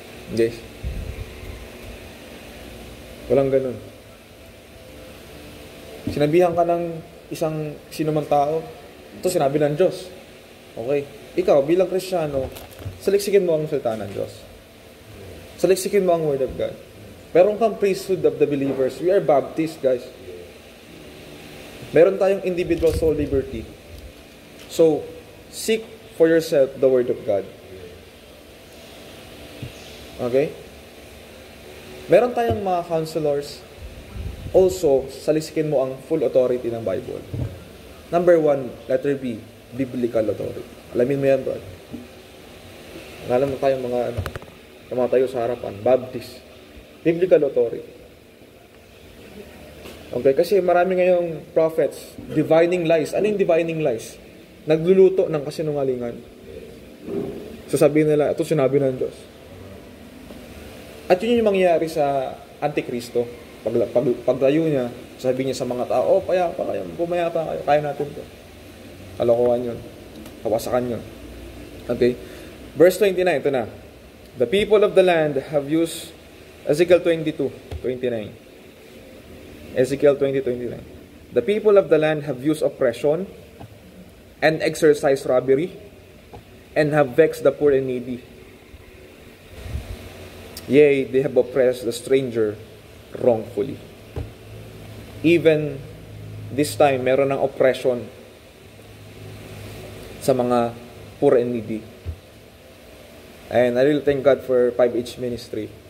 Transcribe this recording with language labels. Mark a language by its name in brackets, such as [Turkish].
[Filipino] Guys, walang ganun. Sinabihan ka ng isang sino mang tao, ito sinabi ng Diyos. Okay. Ikaw, bilang Kristiyano, saliksikin mo ang salita ng Diyos. Saliksikin mo ang Word of God. Meron kang [English] priesthood of the believers. We are Baptist, guys. [Filipino] Meron tayong [English] individual soul liberty. So, seek for yourself the Word of God. Okay? [Filipino] Meron tayong mga counselors. Also, salisikin mo ang full authority ng Bible. [English] Number 1, letter B, biblical authority. [Filipino] Alamin mo yan, bro. Alam mo tayong mga tayo sa harapan, Baptist. [English] Biblical authority. Okay, [Filipino] kasi marami ngayong [English] prophets, divining lies. [Filipino] Ano yung divining lies? Nagluluto ng kasinungalingan. Sasabihin nila, ito sinabi ng Diyos. At yun yung mangyayari sa Antikristo. Paglayo niya, sabihin niya sa mga tao, pumayapa kayo, kaya natin ito. Kalokohan yun. Kawasakan yun. Okay? Verse 29, ito na. [English] The people of the land have used, Ezekiel 22:29. Ezekiel 20:29. The people of the land have used oppression and exercised robbery and have vexed the poor and needy. Yea, they have oppressed the stranger wrongfully. Even this time, [Filipino] meron ng [English] oppression sa mga poor and needy. And I really thank God for 5H ministry.